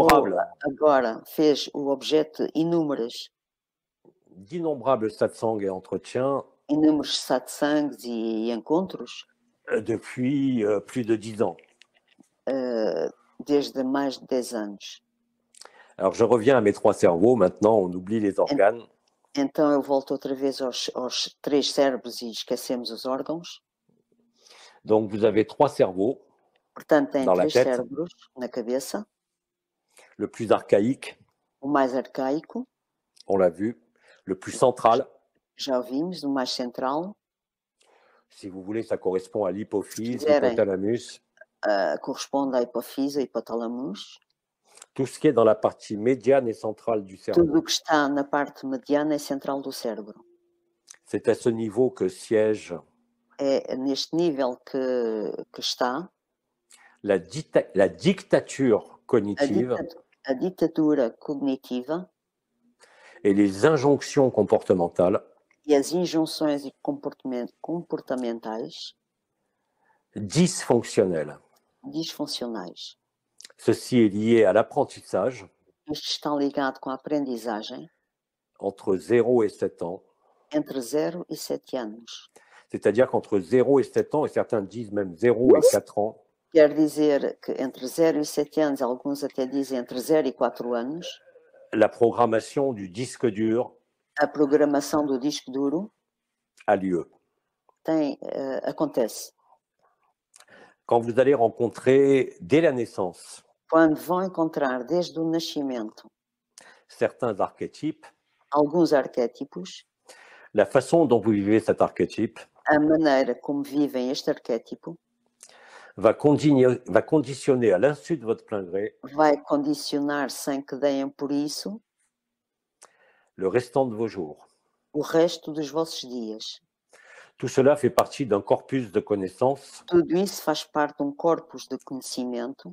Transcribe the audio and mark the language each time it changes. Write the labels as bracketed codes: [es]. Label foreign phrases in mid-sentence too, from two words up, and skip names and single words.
[fr] d'innombrables [pt] agora fez o objeto de [fr] satsangs et entretiens [pt] inúmeros satsangs e encontros [fr] depuis plus de 10 ans. [pt] desde mais de 10 anos. [fr] Alors je reviens à mes 3 cerveaux, maintenant on oublie les organes. [pt] Então eu volto outra vez aos 3 cérebros e esquecemos os órgãos. [fr] Donc vous avez 3 cerveaux, [pt] Portanto, tem [fr] Dans la 3 tête. [pt] cérebros na cabeça. [fr] le plus archaïque, [pt] O mais arcaico, [fr] on l'a vu, le plus central, [pt] já ouvimos, o mais central, [fr] si vous voulez, ça correspond à l'hypophyse, [pt] Quiserem. [fr] l'hypothalamus, [pt] corresponde à hipofise, hipotalamus. [fr] tout ce qui est dans la partie médiane et centrale du cerveau. [pt] Tudo o que está na parte mediana e central do cérebro. [fr] C'est à ce niveau que siège [pt] É neste nível que está [fr] la dictature cognitive [pt] a ditadura cognitiva [fr] et les injonctions comportementales [pt] e as injunções e comportamentais [fr] dysfonctionnelles. [pt] disfuncionais. [fr] Ceci est lié à l'apprentissage [pt] Isto está ligado com a aprendizagem [fr] entre 0 et 7 ans. [pt] entre 0 e 7 anos. [fr] C'est-à-dire qu'entre 0 et 7 ans, et certains disent même 0 et 4 ans, [pt] Quer dizer que entre 0 e 7 anos, alguns até dizem entre 0 e 4 anos, [fr] la programmation du disque dur [pt] a programação do disco duro [fr] a lieu. [pt] acontece. [fr] Quand vous allez rencontrer dès la naissance [pt] Quando vão encontrar desde o nascimento [fr] certains archétypes, [pt] alguns arquétipos, [fr] la façon dont vous vivez cet archétype [pt] a maneira como vivem este arquétipo [fr] va conditionner à l'insu de votre plein gré [pt] vai condicionar sem que deem por isso [fr] le restant de vos jours. [pt] o resto dos vossos dias. [fr] Tout cela fait partie d'un corpus de connaissances [pt] Tudo isso faz parte de um corpus de conhecimento